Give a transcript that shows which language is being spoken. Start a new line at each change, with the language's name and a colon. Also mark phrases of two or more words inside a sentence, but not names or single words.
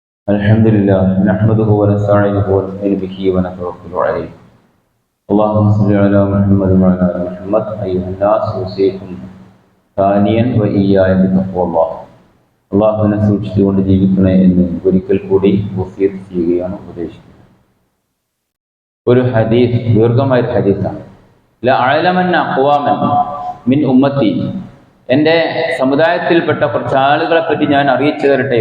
Arabic: الحمد لله نحمده ونستعينه ونستعين به ونتوكل عليه اللهم صل على محمد وعلى ال محمد ايها الناس اوصيكم ثانيا وإياي بتقوى الله
Malayalam: അള്ളാഹുവിനെ സൂക്ഷിച്ചുകൊണ്ട് ജീവിക്കണേ എന്ന് ഒരിക്കൽ കൂടി വസിയത്ത് ചെയ്യുകയാണ്, ഉപദേശിക്കുന്നത്. ഒരു ഹദീസ്, ദീർഘമായ ഹദീസാണ്.
Arabic: لأعلمن أقواما من أمتي,
Malayalam: എൻ്റെ സമുദായത്തിൽപ്പെട്ട കുറച്ച് ആളുകളെ പറ്റി ഞാൻ അറിയിച്ചു തരട്ടെയോ.